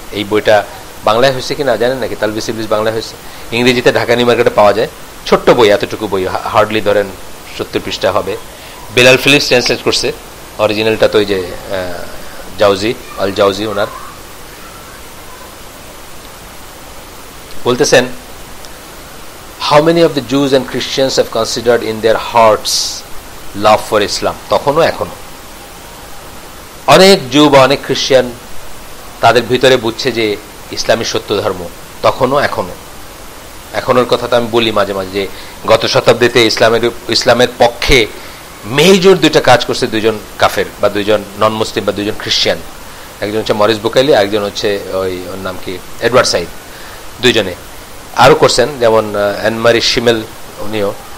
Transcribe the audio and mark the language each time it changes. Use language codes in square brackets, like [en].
[bn] এই বইটা বাংলায় হয়েছে কিনা জানেন নাকি? তালবিস ইবলিস বাংলায় হয়েছে, ইংরেজিতে ঢাকা নিউ মার্কেটে পাওয়া যায়, ছোট্ট বই, এতটুকু বই, হার্ডলি ধরেন 70 পৃষ্ঠা হবে। বেলাল ফিলিপস ট্রান্সলেট করছে, অরিজিনালটা তো ওই যে জাউজি, আল জাউজি ওনার। বলতেছেন, [en] how many of the Jews and Christians have considered in their hearts love for Islam? [bn] তখনও এখনো অনেক জু বা অনেক খ্রিস্টান তাদের ভিতরে বুঝছে যে ইসলামী সত্য ধর্ম, তখনও এখনো, এখনের কথা তো আমি বলি মাঝে মাঝে যে গত শতাব্দীতে ইসলামের পক্ষে মেজর দুইটা কাজ করছে দুইজন কাফের বা দুইজন নন মুসলিম বা দুইজন খ্রিস্টান, একজন হচ্ছে মরিস বুকাইলি, একজন হচ্ছে ওর নাম কি এডওয়ার্ড সাইদ, দুইজনে আরও করছেন, যেমন অ্যানমারি শিমেল উনিও।